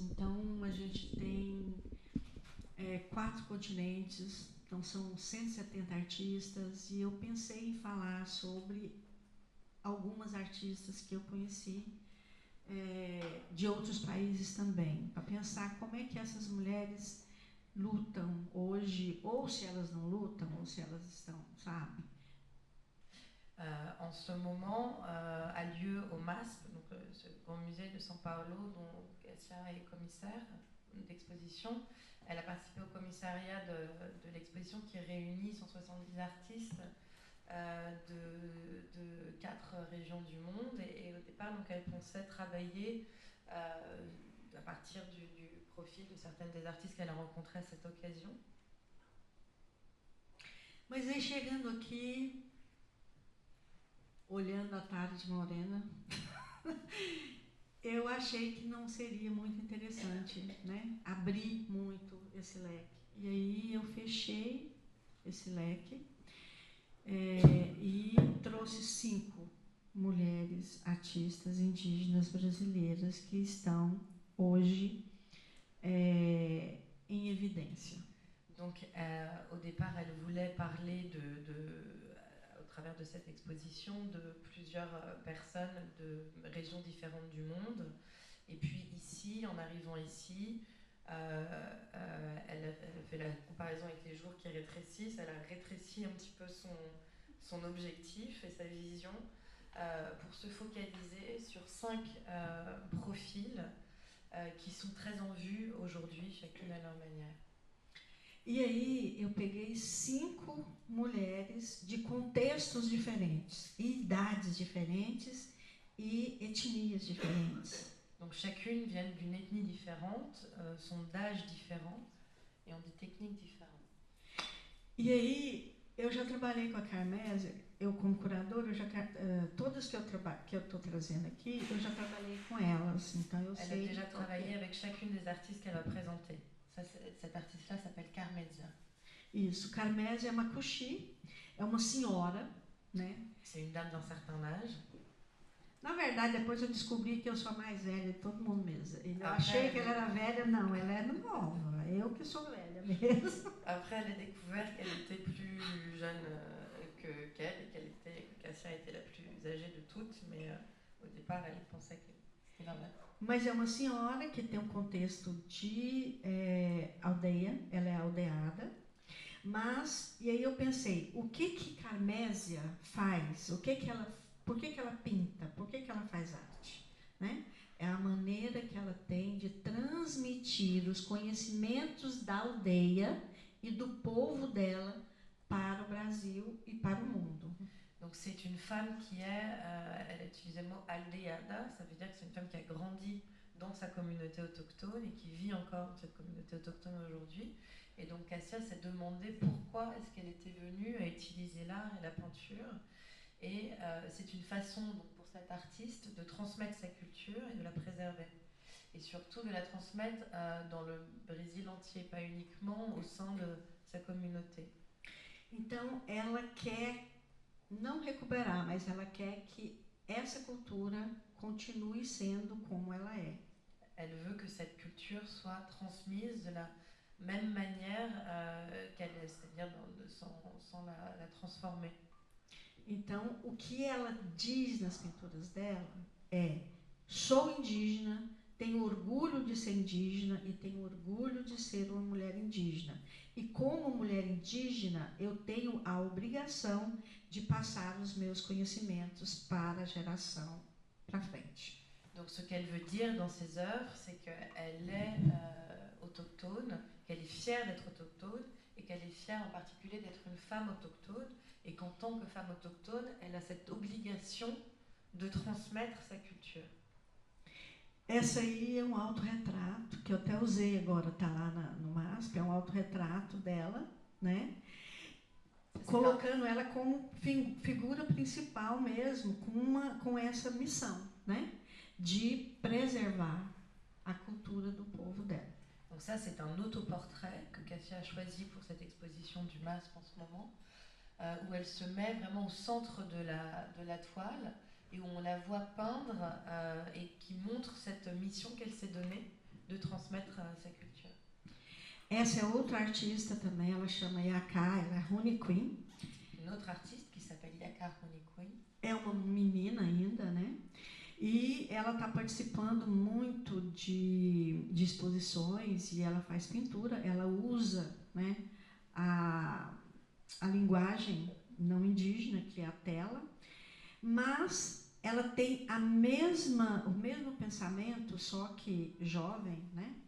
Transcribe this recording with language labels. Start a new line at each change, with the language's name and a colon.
Portuguese: Então, a gente tem 4 continentes, então são 170 artistas, e eu pensei em falar sobre algumas artistas que eu conheci de outros países também, para pensar como é que essas mulheres lutam hoje, ou se elas não lutam, ou se elas estão, sabe?
French: En ce moment a lieu au MASP, donc ce grand musée de São Paulo dont Cassia est commissaire d'exposition. Elle a participé au commissariat de l'exposition qui réunit 170 artistes de 4 régions du monde et au départ donc, elle pensait travailler à partir du profil de certaines des artistes qu'elle a rencontrées à cette occasion.
Portuguese: Mas aí chegando aqui, olhando a tarde morena, eu achei que não seria muito interessante, né? Abrir muito esse leque. E aí eu fechei esse leque e trouxe 5 mulheres artistas indígenas brasileiras que estão hoje em evidência.
French: Donc au départ elle voulait parler au travers de cette exposition de plusieurs personnes de régions différentes du monde. Et puis ici, en arrivant ici, elle fait la comparaison avec les jours qui rétrécissent. Elle a rétréci un petit peu son objectif et sa vision pour se focaliser sur 5 profils qui sont très en vue aujourd'hui, chacune à leur manière.
Portuguese: E aí eu peguei 5 mulheres de contextos diferentes, idades diferentes e etnias diferentes.
French: Donc chacune vient d'une ethnie différente, sont d'âge différent et ont des techniques différentes.
Portuguese: E aí eu já trabalhei com a Carmésia, eu como curadora, todas que eu estou trazendo aqui, eu já trabalhei com elas, então eu sei.
French: Elle a déjà travaillé avec chacune des artistes qu'elle va présenter. Cette artiste-là s'appelle Carmésia.
Portuguese: Isso, Carmésia Makushi é uma senhora, né?
French: C'est une dame d'un certain âge.
Portuguese: Na verdade, depois eu descobri que eu sou a mais velha de todo mundo mesmo. Eu achei que ela era velha, não, ela é nova. Eu que sou velha mesmo.
French: Après, elle a découvert qu'elle était plus jeune qu'elle et que Cassia était la plus âgée de toutes, mais au départ, elle pensait que c'était normal.
Portuguese: Mas é uma senhora que tem um contexto de aldeia, ela é aldeada. Mas, e aí eu pensei, o que Carmésia faz? Por que ela pinta? Por que ela faz arte? Né? É a maneira que ela tem de transmitir os conhecimentos da aldeia e do povo dela para o Brasil e para o mundo.
French: Donc c'est une femme qui elle a utilisé le mot aldeada, ça veut dire que c'est une femme qui a grandi dans sa communauté autochtone et qui vit encore dans cette communauté autochtone aujourd'hui. Et donc Cassia s'est demandé pourquoi est-ce qu'elle était venue à utiliser l'art et la peinture. Et c'est une façon donc, pour cette artiste de transmettre sa culture et de la préserver. Et surtout de la transmettre dans le Brésil entier, pas uniquement au sein de sa communauté.
Portuguese: Então ela quer não recuperar, mas ela quer que essa cultura continue sendo como ela é.
French: Elle veut que cette culture soit transmise de la même manière qu'elle est, c'est-à-dire sans la transformer.
Portuguese: Então, o que ela diz nas pinturas dela é sou indígena, tenho orgulho de ser indígena e tenho orgulho de ser uma mulher indígena. E como mulher indígena, eu tenho a obrigação de passar os meus conhecimentos para a geração para frente.
French: Donc ce qu'elle veut dire dans ses œuvres, c'est qu'elle est autochtone, qu'elle est fière d'être autochtone et qu'elle est fière en particulier d'être une femme autochtone et qu'en tant que femme autochtone, elle a cette obligation de transmettre sa culture.
Portuguese: Essa aí é um autorretrato que eu até usei agora, está lá no MASP, é um autorretrato dela, né? Colocando ela como figura principal mesmo, com essa missão, né? De preservar a cultura do povo dela.
French: Donc ça, c'est un autoportrait que Cassia a choisi pour cette exposition du MASP en ce moment, où elle se met vraiment au centre de la toile et où on la voit peindre et qui montre cette mission qu'elle s'est donnée de transmettre sa culture.
Portuguese: Essa é outra artista também, ela chama Yaka, ela é Rune Queen.
French: Une autre artiste qui s'appelle Yaka Rune Queen.
Portuguese: É uma menina ainda, né? E ela está participando muito de exposições e ela faz pintura, ela usa, né, a linguagem não indígena, que é a tela, mas ela tem o mesmo pensamento, só que jovem, né?